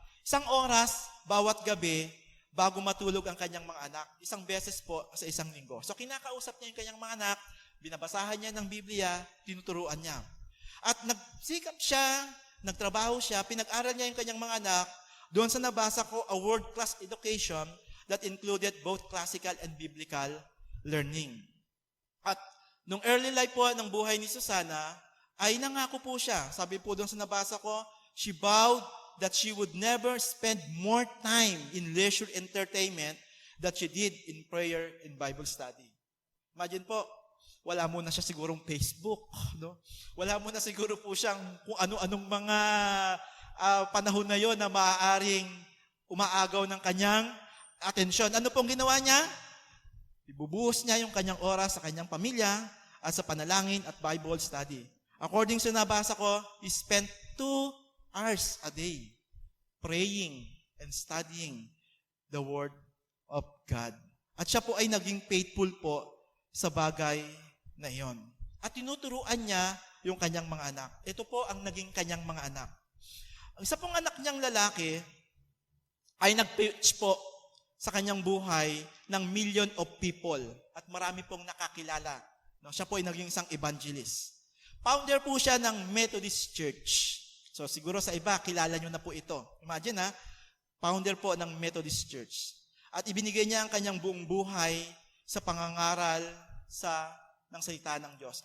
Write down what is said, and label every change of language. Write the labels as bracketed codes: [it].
[tl] 1 oras bawat gabi bago matulog ang kanyang mga anak. 1 beses po sa 1 linggo. So kinakausap niya yung kanyang mga anak, binabasahan niya ng Biblia, tinuturuan niya. At nagsikap siya, nagtrabaho siya, pinag-aral niya yung kanyang mga anak. Doon sa nabasa ko, [en] a world-class education that included both classical and biblical learning. [tl] At nung early life po ng buhay ni Susana, ay nangako po siya. Sabi po doon sa nabasa ko, [en] she vowed that she would never spend more time in leisure entertainment that she did in prayer and Bible study. [tl] Imagine po, wala muna siya sigurong Facebook, no? Wala muna siguro po siyang kung ano-anong mga panahon na yon na maaaring umaagaw ng kanyang atensyon. Ano pong ginawa niya? Ibubuhos niya yung kanyang oras sa kanyang pamilya at sa panalangin at Bible study. [en] According [tl] sa nabasa ko, [en] he spent 2 hours a day praying and studying the Word of God. [tl] At siya po ay naging faithful po sa bagay na iyon. At tinuturuan niya yung kanyang mga anak. Ito po ang naging kanyang mga anak. Ang isa pong anak niyang lalaki ay nag-preach po sa kanyang buhay ng [en] million of people [tl] at marami pong nakakilala. No, siya po ay naging isang evangelist. Founder po siya ng Methodist Church. So siguro sa iba, kilala nyo na po ito. Imagine founder po ng Methodist Church. At ibinigay niya ang kanyang buong buhay sa pangangaral ng salita ng Diyos.